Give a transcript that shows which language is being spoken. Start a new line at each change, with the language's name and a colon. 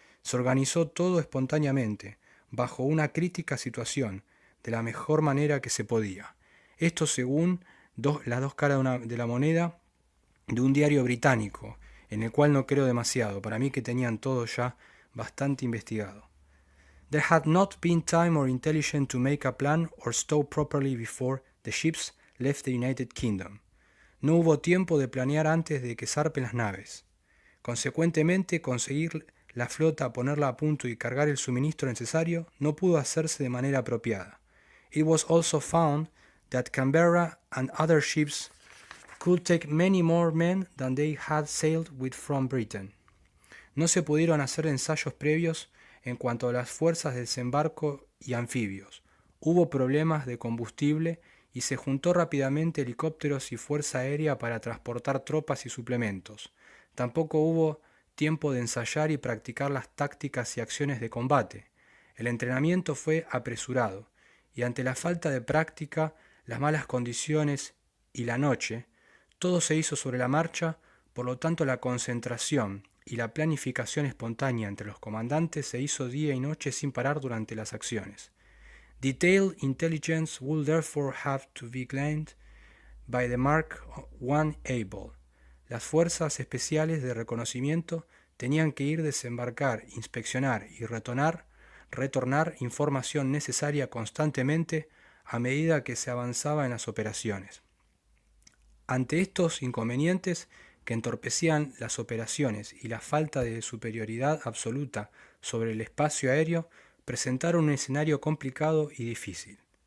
Spanish: Se organizó todo espontáneamente, bajo una crítica situación, de la mejor manera que se podía. Esto según las dos caras de la moneda de un diario británico, en el cual no creo demasiado, para mí que tenían todo ya bastante investigado.
English: There had not been time or intelligence to make a plan or stow properly before the ships left the United Kingdom.
Spanish: No hubo tiempo de planear antes de que zarpen las naves. Consecuentemente, conseguir la flota, ponerla a punto y cargar el suministro necesario no pudo hacerse de manera apropiada.
English: It was also found that Canberra and other ships could take many more men than they had sailed with from Britain.
Spanish: No se pudieron hacer ensayos previos en cuanto a las fuerzas de desembarco y anfibios. Hubo problemas de combustible y se juntó rápidamente helicópteros y fuerza aérea para transportar tropas y suplementos. Tampoco hubo tiempo de ensayar y practicar las tácticas y acciones de combate. El entrenamiento fue apresurado, y ante la falta de práctica, las malas condiciones y la noche, todo se hizo sobre la marcha, por lo tanto la concentración y la planificación espontánea entre los comandantes se hizo día y noche sin parar durante las acciones.
English: Detailed intelligence will therefore have to be gleaned by the Mark I able.
Spanish: Las fuerzas especiales de reconocimiento tenían que ir desembarcar, inspeccionar y retornar información necesaria constantemente a medida que se avanzaba en las operaciones. Ante estos inconvenientes que entorpecían las operaciones y la falta de superioridad absoluta sobre el espacio aéreo, presentaron un escenario complicado y difícil.